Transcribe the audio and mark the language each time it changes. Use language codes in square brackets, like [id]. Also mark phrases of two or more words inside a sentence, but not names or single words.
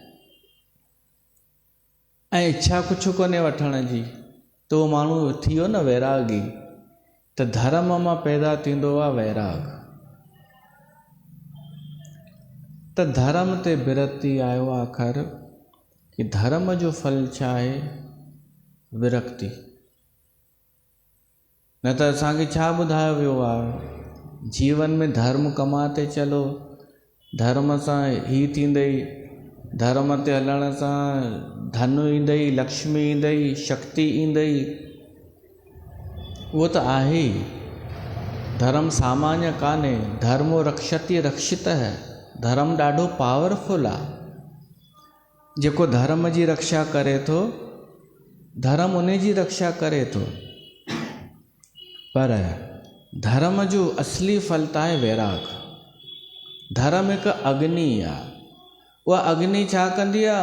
[sd] ऐं इच्छा कुझु कोन्हे वठण जी, त उहो माण्हू थी वियो न वैरागी। त धर्म मां पैदा थींदो आहे वैराग। त धर्म ते विरक्ति आयो आहे आख़िर कि धर्म जो फल छा आहे? विरक्ति। न त असांखे छा ॿुधायो वियो आहे? [hi] जीवन में धर्म कमाते चलो, [sd] धर्म सां ही थींदई, धर्म ते हलण सां धन ईंदई, लक्ष्मी ईंदई, शक्ति ईंदई। उहो त आहे ई। धर्म सामान्य कान्हे। [sa] धर्मो रक्षति रक्षितः। [sd] धर्म ॾाढो पावरफुल आहे। जेको धर्म जी रक्षा करे थो, धर्म उन जी रक्षा करे थो। पर धर्म जो असली फल त आहे वैराग। धर्म हिकु अग्नि आहे। उहा अग्नि छा कंदी आहे?